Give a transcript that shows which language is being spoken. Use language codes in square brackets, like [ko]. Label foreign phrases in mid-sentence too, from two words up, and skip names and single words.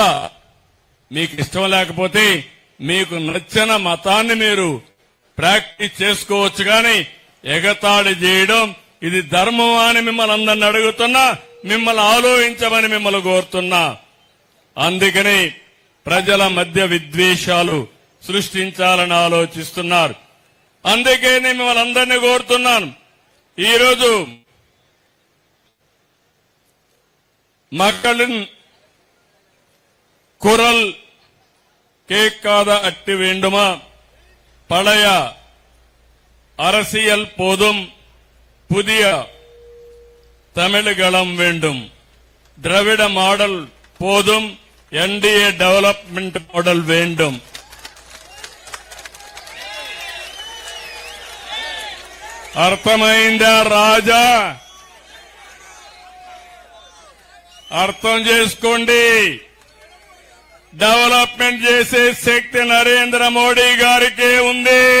[te] మీకు ఇష్టం లేకపోతే మీకు నచ్చిన మతాన్ని మీరు ప్రాక్టీస్ చేసుకోవచ్చు, కానీ ఎగతాళి చేయడం ఇది ధర్మం అని మిమ్మల్ని అందరిని అడుగుతున్నా, మిమ్మల్ని ఆలోచించమని మిమ్మల్ని కోరుతున్నా. అందుకని ప్రజల మధ్య విద్వేషాలు సృష్టించాలని ఆలోచిస్తున్నారు. అందుకే నేను మిమ్మల్ని అందరినీ కోరుతున్నాను. [ta] ఈరోజు மக்களின் குரல் கேட்காத அட்டி வேண்டுமா? பழைய அரசியல் போதும், புதிய தமிழகம் வேண்டும். திராவிட மாடல் போதும், [en] NDA development model வேண்டும். [te] అర్థమైందా రాజా? అర్థం చేసుకోండి. డెవలప్మెంట్ చేసే శక్తి నరేంద్ర మోడీ గారికే ఉంది.